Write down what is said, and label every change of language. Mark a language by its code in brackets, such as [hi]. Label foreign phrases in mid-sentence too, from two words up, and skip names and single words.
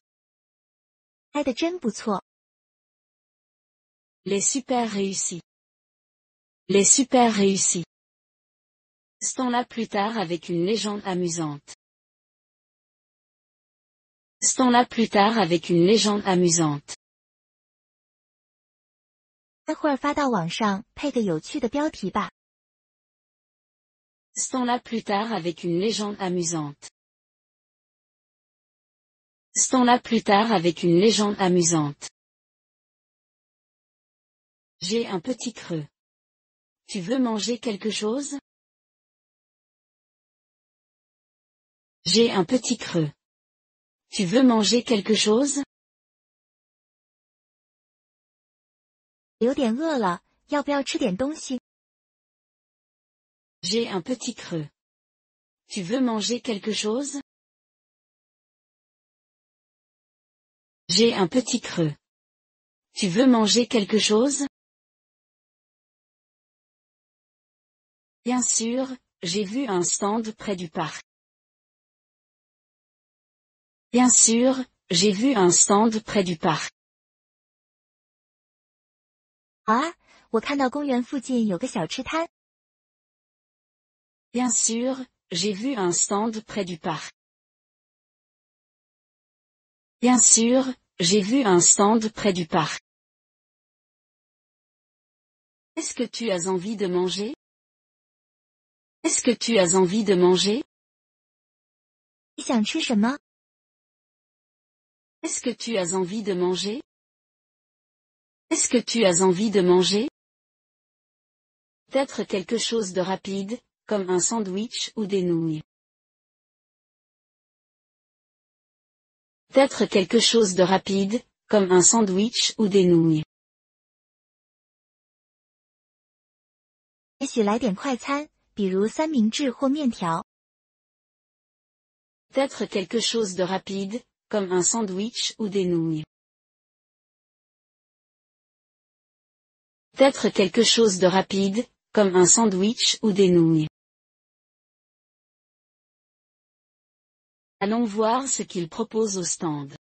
[zh] 拍得真不错。 [fr] Les super réussis. Les super réussis. Restons là plus tard avec une légende amusante. Restons là plus tard avec une légende amusante. [zh] 待会儿发到网上，配个有趣的标题吧。 [fr] Restons là plus tard avec une légende amusante. Restons là plus tard avec une légende amusante. J'ai un petit creux. Tu veux manger quelque chose? J'ai un petit creux. Tu veux manger quelque chose? [zh] 有点饿了，要不要吃点东西？ [fr] J'ai un petit creux. Tu veux manger quelque chose? J'ai un petit creux. Tu veux manger quelque chose? Bien sûr, j'ai vu un stand près du parc. Bien sûr, j'ai vu un stand près du parc. [zh] 好啊，我看到公园附近有个小吃摊。 [fr] Bien sûr, j'ai vu un stand près du parc. Bien sûr, j'ai vu un stand près du parc. Est-ce que tu as envie de manger? Est-ce que tu as envie de manger? [zh] 你想吃什么？ [fr] Est-ce que tu as envie de manger? Est-ce que tu as envie de manger? Peut-être quelque chose de rapide, comme un sandwich ou des nouilles. Peut-être quelque chose de rapide, comme un sandwich ou des nouilles. [zh] 也许来点快餐，比如三明治或面条。 [fr] Peut-être quelque chose de rapide, comme un sandwich ou des nouilles. Peut-être quelque chose de rapide, comme un sandwich ou des nouilles. Allons voir ce qu'il propose au stand.